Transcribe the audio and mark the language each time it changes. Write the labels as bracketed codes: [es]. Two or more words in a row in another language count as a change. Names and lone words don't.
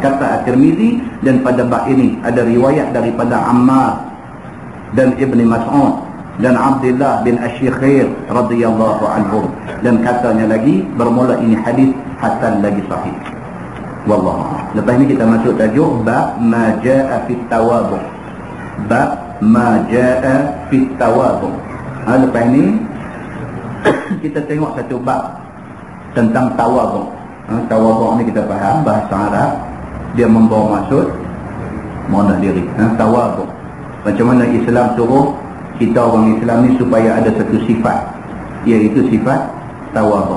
[ms] Kata At-Tirmizi, dan pada bab ini ada riwayat daripada Ammar dan Ibn Mas'ud dan Abdullah bin Asy-Syikhir [ar] رضي الله عنهم, [ms] dan katanya lagi bermula ini hadis hasan lagi sahih. [ar] والله أعلم. [ms] Lepas ni kita masuk tajuk [ar] باب ما جاء في التواضع. باب ما جاء في التواضع. [ms] Lepas ni kita tengok satu bab tentang tawadhu. Tawadhu ni kita faham bahasa Arab, dia membawa maksud merendah diri. Tawadhu, macam mana Islam suruh kita orang Islam ni supaya ada satu sifat, iaitu sifat tawadhu.